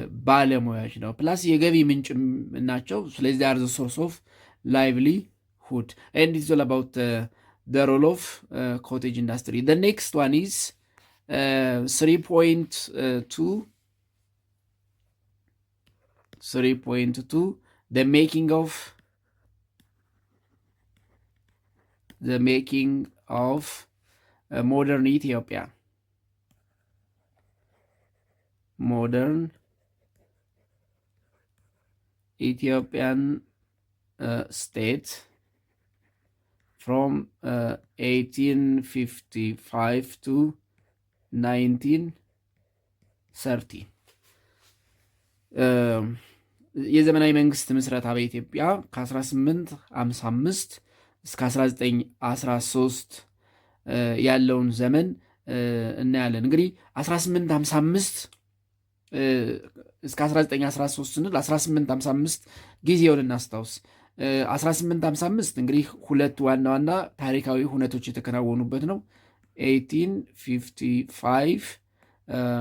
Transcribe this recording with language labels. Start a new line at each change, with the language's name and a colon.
Amharic: ባለሙያዎች ነው። ፕላስ የገቢ ምንጭ ናቸው። ስለዚህ
English: አር ዘ ሶርስ ኦፍ ላይቭሊሁድ ኤንድ ኢትስ ኦል አባውት ዘ ሮል ኦፍ ኮቴጅ ኢንዱስትሪ። ዘ ኔክስት ዋን ኢዝ 3.2 the making of modern Ethiopia. Modern Ethiopian state from 1855 to 1930.
Amharic: የዘመናዊ መንግስት ምስረታ በኢትዮጵያ ከ1855 እስከ 1913 ያለውን ዘመን እናያለን። እንግዲህ 1855 እስከ 1913 ስንል 1855 ጊዜውን እናስታውስ። 1855 እንግዲህ ሁለት ዋና ዋና ታሪካዊ ሁነቶች የተከናወኑበት ነው። 1855